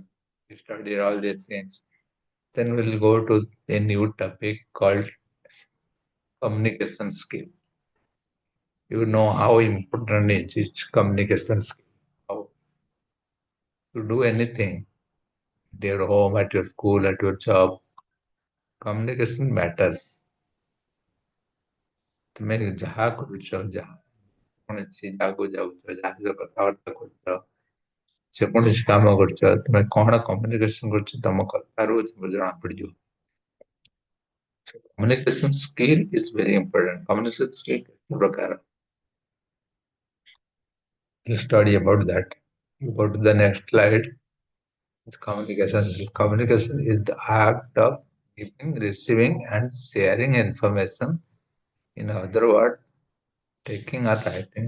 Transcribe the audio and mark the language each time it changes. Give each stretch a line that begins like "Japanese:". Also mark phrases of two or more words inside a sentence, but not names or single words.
English: We studied all these things. Then we'll go to a new topic called communication skill. You know how important is communication skill. How to do anything at your home, at your school, at your job. Communication matters.
Odia: ତୁମେ ଯାହା କରୁଛ, ଯାହା କୌଣସି ଜାଗାକୁ ଯାଉଛ, ଯାହା ସହିତ କଥାବାର୍ତ୍ତା କରୁଛ, ଯେକୌଣସି କାମ କରୁଛ, ତୁମେ କଣ କମ୍ୟୁନିକେସନ କରୁଛ ତମ କଥାରୁ ଜଣା ପଡିଯିବ.
English: Communication skill is very important. Communication skill
Odia: କେତେ ପ୍ରକାର.
English: We'll study about that. You go to the next slide. Communication. Communication is the act of giving, receiving, and sharing information. In other words, taking or writing.